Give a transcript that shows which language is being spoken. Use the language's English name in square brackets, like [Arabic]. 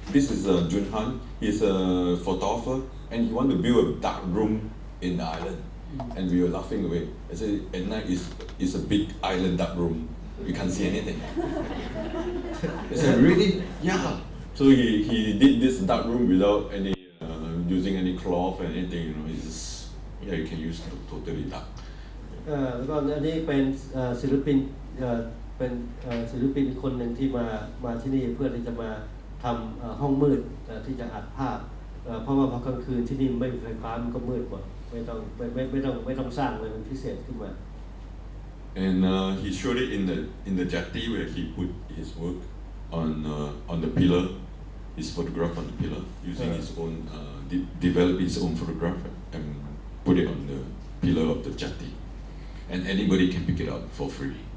[English] This is Jun Han. He's a photographer, and he want to build a dark room in the island. And we were laughing away. I said, at night is a big island dark room. You can't see anything. I said, really? Yeah. So he did this dark room without any using any cloth and anything. You know, it's just, yeah, you can use totally dark. [Thai] แล้วก็อันนี้เป็นศิลปินเป็นศิลปินคนหนึ่งที่มาที่นี่เพื่อที่จะมาทำห้องมืดที่จะอัดภาพเพราะว่าพอกลางคืนที่นี่ไม่มีไฟฟ้ามันก็มืดกว่าไม่ต้องสร้างอะไรเป็นพิเศษขึ้นมา [English] And he showed it in the jetty where he put his work on the pillar, his photograph on the pillar, using his own develop his own photograph and put it on the pillar of the jetty, and anybody can pick it up for free.